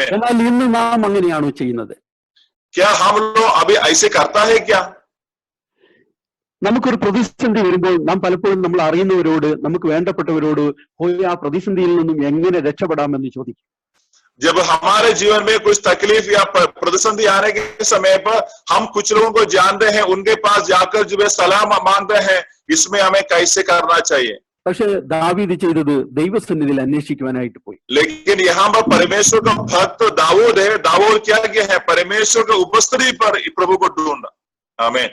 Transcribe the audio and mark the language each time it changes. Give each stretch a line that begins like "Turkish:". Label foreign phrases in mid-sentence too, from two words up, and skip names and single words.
Malayalam: എന്നാൽ ഇന്ന് നാം അങ്ങനെയാണോ ചെയ്യുന്നത്?
Hindi: क्या हम लोग अभी ऐसे करता है क्या?
Malayalam: നമുക്കൊരു പ്രതിസന്ധി വരുമ്പോൾ നാം പലപ്പോഴും നമ്മൾ അറിയുന്നവരോട്, നമുക്ക് വേണ്ടപ്പെട്ടവരോട് പോയി ആ പ്രതിസന്ധിയിൽ നിന്നും എങ്ങനെ രക്ഷപ്പെടാമെന്ന് ചോദിക്കും.
Hindi: जब हमारे जीवन में कुछ तकलीफ या प्रतिसंधि आने के समय पर हम कुछ लोगों को जानते हैं, उनके पास जाकर जो है सलाह मांगते हैं, इसमें हमें कैसे करना चाहिए।
Malayalam: പക്ഷെ ദാവീദ് ചെയ്തത് ദൈവസന്നിധിയിൽ അന്വേഷിക്കുവാനായിട്ട് പോയി.
Hindi: लेकिन यहाँ पर परमेश्वर का भक्त दाऊद है। दाऊद क्या किया है? परमेश्वर के उपस्थिति पर प्रभु को ढूंढा। आमीन।